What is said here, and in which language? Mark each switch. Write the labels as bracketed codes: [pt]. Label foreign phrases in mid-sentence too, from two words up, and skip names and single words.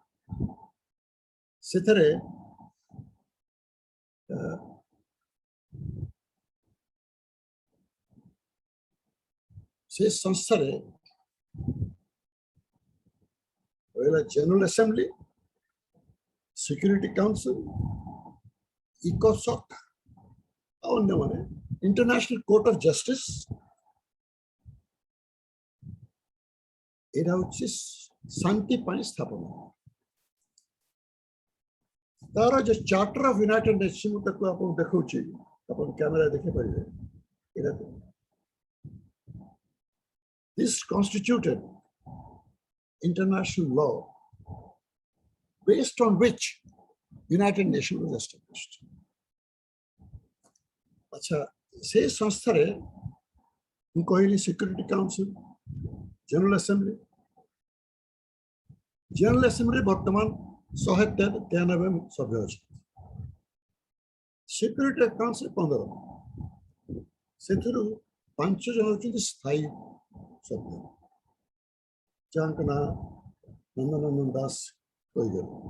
[or] ସେଥିରେ ସେ ସଂସ୍ଥାରେ ରହିଲା [en] General Assembly, Security Council, [or] ଇକୋସକ୍ ଆଉ ଅନ୍ୟମାନେ, [en] International Court of Justice. [or] ଏଇଟା ହଉଛି ଶାନ୍ତି ପାଇଁ ସ୍ଥାପନ। ତାର ଯୋଉ [en] Charter of United Nations, [or] ମୁଁ ତାକୁ ଆପଣଙ୍କୁ ଦେଖାଉଛି, ଆପଣ କ୍ୟାମେରା ଦେଖିପାରିବେ। [en] ଏଇଟା this constituted international law based on which United Nations was established. [or] अच्छा, ସେ ସଂସ୍ଥାରେ ମୁଁ କହିଲି [en] Security Council, General Assembly. General Assembly [or] ବର୍ତ୍ତମାନ 193 ସଭ୍ୟ ଅଛନ୍ତି। [en] Security Council [or] 15, ସେଥିରୁ 5 ଜଣ ହେଉଛନ୍ତି ସ୍ଥାୟୀ ସଭ୍ୟ, ଯାହାଙ୍କ ନାଁ ନନ୍ଦନନ୍ଦନ ଦାସ କହିଦେଲେ।